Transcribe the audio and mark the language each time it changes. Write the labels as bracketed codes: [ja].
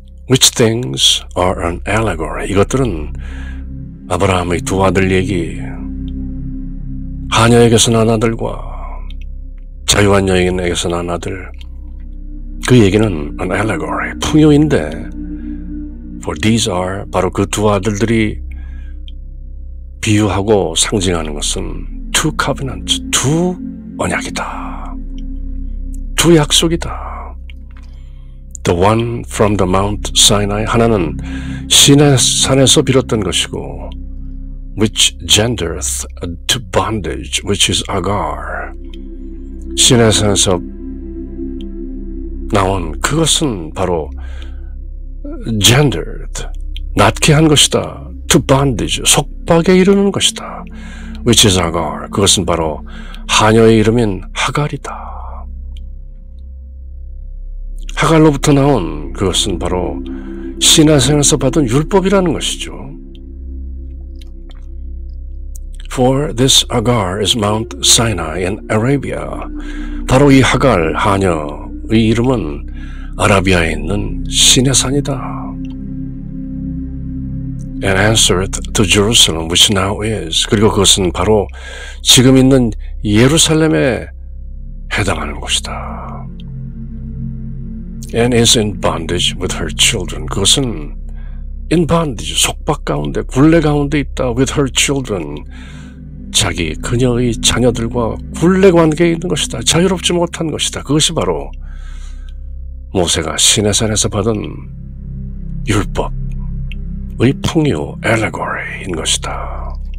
[en] Which things are an allegory? [ko] 이것들은 아브라함의 두 아들 얘기, 하녀에게서 난 아들과 자유한 여인에게서 난 아들, 그 얘기는 [en] an allegory, [ko] 풍요인데 [en] for these are, [ko] 바로 그 두 아들들이 비유하고 상징하는 것은 [en] two covenants, [ko] 두 언약이다, 두 약속이다. [en] The one from the Mount Sinai, [ko] 하나는 시내산에서 비롯된 것이고 [en] which gendereth to bondage, which is Agar. [ko] 시내산에서 나온 그것은 바로 [en] gendered, [ko] 낳게 한 것이다. [en] to bondage, [ko] 속박에 이르는 것이다. [en] which is Agar. [ko] 그것은 바로 하녀의 이름인 하갈이다. 하갈로부터 나온 그것은 바로 시내산에서 받은 율법이라는 것이죠. [en] For this Agar is Mount Sinai in Arabia. [ko] 바로 이 하갈, 하녀의 이름은 아라비아에 있는 시내산이다. [en] and answereth to Jerusalem, which now is. [ko] 그리고 그것은 바로 지금 있는 예루살렘에 해당하는 곳이다. [en] And is in bondage with her children. [ko] 그것은 [en] in bondage, [ko] 속박 가운데, 굴레 가운데 있다. [en] with her children. [ko] 자기 그녀의 자녀들과 굴레 관계에 있는 것이다. 자유롭지 못한 것이다. 그것이 바로 모세가 시내산에서 받은 율법의 풍요, allegory인 것이다.